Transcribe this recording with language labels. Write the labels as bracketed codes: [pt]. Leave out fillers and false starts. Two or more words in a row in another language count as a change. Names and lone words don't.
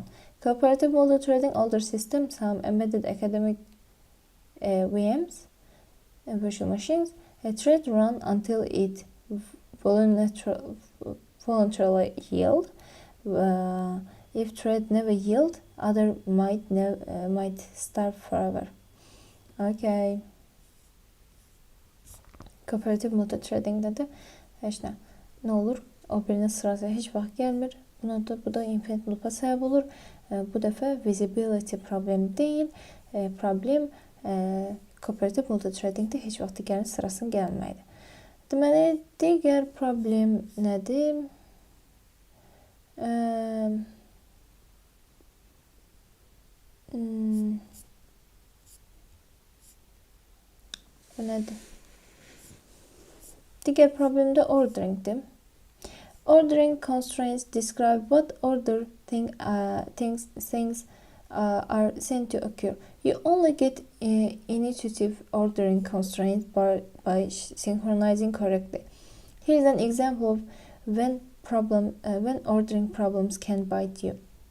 [en] Cooperative multithreading older system, some embedded academic VMs, virtual machines, a thread run until it voluntarily yield. If thread never yield, other might starve forever. Okay. [tr] Kooperatif multithreading'de de işte ne olur? [az] O birinin sırası hiç vaxt gelmir. Bu da [en] infinite loop'a [az] səbəb olur. Bu dəfə visibility problemi deyil. Problem kooperatif multithreading'de heç vaxt digərinin sırasının gəlməkdir. Deməli, digər problem nədir? Bu nədir? Digər problem də ordering'dir. [en] Ordering constraints describe what order things are sent to occur. You only get intuitive ordering constraints by synchronizing correctly. Here's an example of when ordering problems can bite you.